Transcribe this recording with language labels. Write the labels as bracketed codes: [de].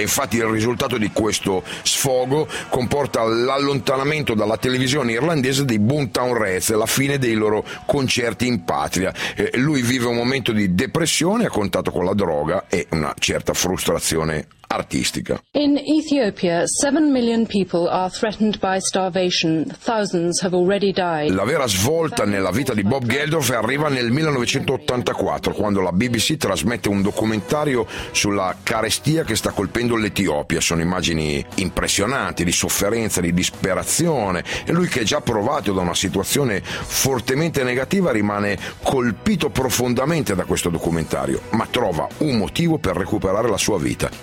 [it] Infatti il risultato di questo sfogo comporta l'allontanamento dalla televisione irlandese dei Boomtown Rats e la fine dei loro concerti in patria. Lui vive un momento di depressione a contatto con la droga e una certa frustrazione artistica. [en] In Ethiopia, 7 million people are threatened by starvation. Thousands have already died. [it] La vera svolta nella vita di Bob Geldof arriva nel 1984, quando la BBC trasmette un documentario sulla carestia che sta colpendo l'Etiopia. Sono immagini impressionanti di sofferenza, di disperazione, e lui, che è già provato da una situazione fortemente negativa, rimane colpito profondamente da questo documentario, ma trova un motivo per recuperare la sua vita.